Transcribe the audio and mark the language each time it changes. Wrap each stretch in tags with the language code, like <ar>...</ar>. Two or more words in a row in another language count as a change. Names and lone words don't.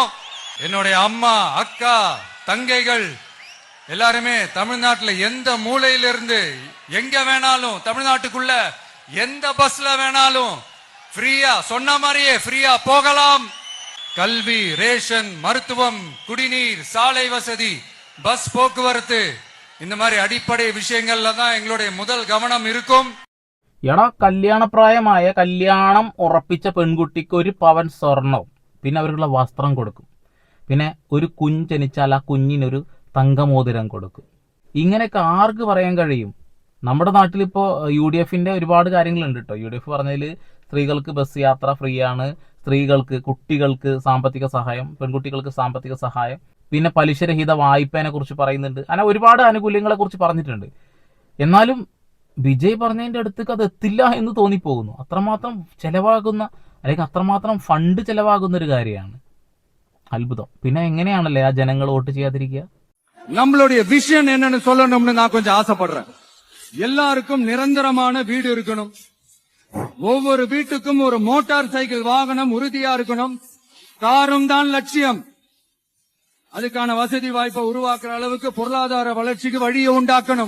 <ta>என்னுடைய அம்மா, அக்கா, தங்கைகள் எல்லாருமே தமிழ்நாட்டுல எந்த மூலையிலிருந்து எங்க வேணாலும், தமிழ்நாட்டுக்குள்ள எந்த பஸ்ல வேணாலும் ஃப்ரீயா சொன்ன மாதிரியே ஃப்ரீயா போகலாம். கல்வி, ரேஷன், மருத்துவம், குடிநீர், சாலை வசதி, பஸ் போக்குவரத்து, இந்த மாதிரி அடிப்படை விஷயங்கள்ல தான் எங்களுடைய முதல் கவனம் இருக்கும்.</ta> <ml>എടാ, കല്യാണപ്രായമായ, കല്യാണം ഉറപ്പിച്ച പെൺകുട്ടിക്ക് 1 പവൻ സ്വർണവും പിന്നെ അവർക്കുള്ള വസ്ത്രം കൊടുക്കും. പിന്നെ ഒരു കുഞ്ഞ് ജനിച്ചാൽ ആ കുഞ്ഞിനൊരു തങ്കമോതിരം കൊടുക്കും. ഇങ്ങനെയൊക്കെ ആർക്ക് പറയാൻ കഴിയും? നമ്മുടെ നാട്ടിലിപ്പോൾ UDFന്റെ ഒരുപാട് കാര്യങ്ങളുണ്ട് കേട്ടോ. UDF പറഞ്ഞതിൽ സ്ത്രീകൾക്ക് ബസ് യാത്ര ഫ്രീ ആണ്, സ്ത്രീകൾക്ക്, കുട്ടികൾക്ക് സാമ്പത്തിക സഹായം, പെൺകുട്ടികൾക്ക് സാമ്പത്തിക സഹായം, പിന്നെ പലിശരഹിത വായ്പേനെ കുറിച്ച് പറയുന്നുണ്ട്. അങ്ങനെ ഒരുപാട് ആനുകൂല്യങ്ങളെ കുറിച്ച് പറഞ്ഞിട്ടുണ്ട്. എന്നാലും വിജയ് പറഞ്ഞതിന്റെ അടുത്തേക്ക് അത് എത്തില്ല എന്ന് തോന്നിപ്പോകുന്നു. അത്രമാത്രം ചെലവാകുന്ന, അല്ലെങ്കിൽ അത്രമാത്രം ഫണ്ട് ചെലവാകുന്ന ഒരു കാര്യമാണ്. അത്ഭുതം. പിന്നെ എങ്ങനെയാണല്ലേ ആ ജനങ്ങൾ വോട്ട് ചെയ്യാതിരിക്കുക?</ml> <ta>நம்மளுடைய விஷன் என்னன்னு சொல்லணும்னு நான் கொஞ்சம் ஆசைப்படுறேன். எல்லாருக்கும் நிரந்தரமான வீடு இருக்கணும். ஒவ்வொரு வீட்டுக்கும் ஒரு</ta> <en>motor cycle</en> <ta>வாகனம் உறுதியா இருக்கணும். காரும் தான் லட்சியம். அதுக்கான வசதி வாய்ப்பை உருவாக்குற அளவுக்கு பொருளாதார வளர்ச்சிக்கு வழியை உண்டாக்கணும்.</ta>